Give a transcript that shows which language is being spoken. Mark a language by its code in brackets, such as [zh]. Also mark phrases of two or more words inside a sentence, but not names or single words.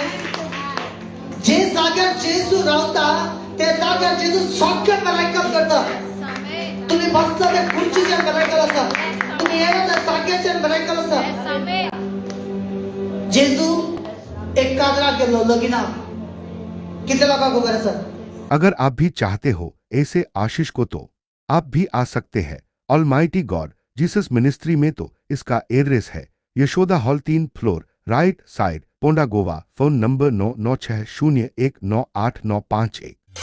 [kok] जे जाग्यार जेजू रावता ते जाग्यार जेजू सगळे मिराकल करता. तुम्ही बसता त्या खुर्चीचेर मिराकल आसा, तुम्ही येयला त्या जाग्याचेर मिराकल आसा. जेजू एक काजराक गेल्लो लगीनाक. कितले लोकांक खबर आसा? [hi] अगर आप भी चाहते हो ऐसे आशीष को तो आप भी आ सकते हैं ऑलमाइटी गॉड जीसस मिनिस्ट्री में। तो इसका एड्रेस है यशोदा हॉल 3 [en] floor right side [hi] पोंडा गोवा। फोन नंबर 9960198951।